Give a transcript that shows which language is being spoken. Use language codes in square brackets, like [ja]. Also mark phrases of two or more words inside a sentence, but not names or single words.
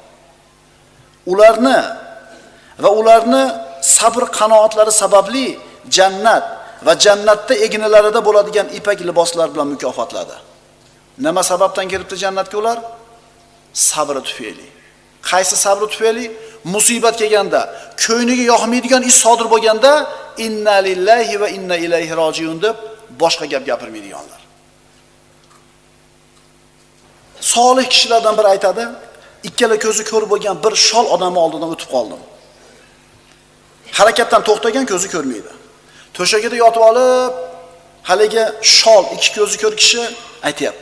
[uz] Ularni sabr qanoatlari sababli jannat va jannatda egnilarida bo'ladigan ipak liboslar bilan mukofotladi. Nima sababdan kiribdi jannatga ular? Sabri tufayli. Qaysi sabri tufayli? Musibat kelganda, ko'yniga yoqmaydigan ish sodir bo'lganda, [ar] إنا لله وإنا إليه راجعون [uz] deb boshqa gap gapirmaydiganlar. Solih kishilardan biri aytadi, ikkala ko'zi ko'r bo'lgan bir shol odamni oldidan o'tib qoldim. Harakatdan to'xtagan, ko'zi ko'rmaydi. To'shagida yotib olib, haligi shol ikki ko'zi ko'r kishi aytayapti.